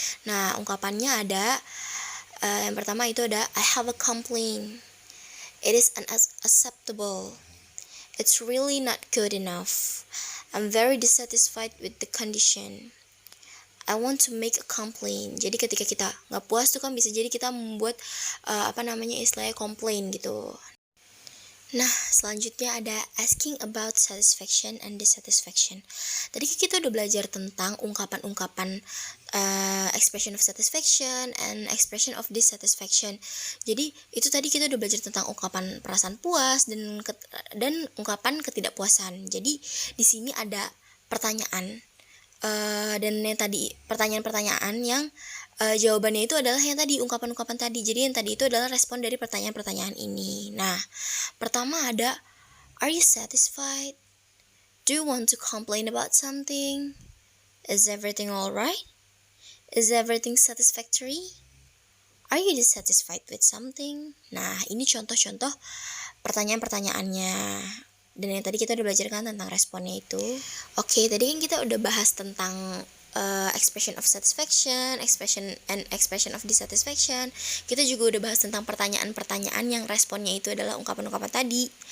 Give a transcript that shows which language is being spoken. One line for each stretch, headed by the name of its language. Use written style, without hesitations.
Indonesian: Nah, ungkapannya ada yang pertama itu ada
English: I have a complaint. It is unacceptable. It's really not good enough. I'm very dissatisfied with the condition. I want to make a complaint.
Indonesian: Jadi ketika kita nggak puas tuh kan bisa jadi kita membuat istilahnya komplain gitu. Nah, selanjutnya ada
English: asking about satisfaction and dissatisfaction.
Indonesian: Tadi kita udah belajar tentang ungkapan-ungkapan
English: expression of satisfaction and expression of dissatisfaction.
Indonesian: Jadi itu tadi kita udah belajar tentang ungkapan perasaan puas dan ungkapan ketidakpuasan. Jadi di sini ada pertanyaan dan yang tadi pertanyaan-pertanyaan yang jawabannya itu adalah yang tadi ungkapan-ungkapan tadi. Jadi yang tadi itu adalah respon dari pertanyaan-pertanyaan ini. Nah, pertama ada
English: are you satisfied? Do you want to complain about something? Is everything alright? Is everything satisfactory? Are you dissatisfied with something?
Indonesian: Nah, ini contoh-contoh pertanyaan-pertanyaannya. Dan yang tadi kita udah belajar kan tentang responnya itu. Oke, tadi kan kita udah bahas tentang
English: expression of satisfaction, expression of dissatisfaction.
Indonesian: Kita juga udah bahas tentang pertanyaan-pertanyaan yang responnya itu adalah ungkapan-ungkapan tadi.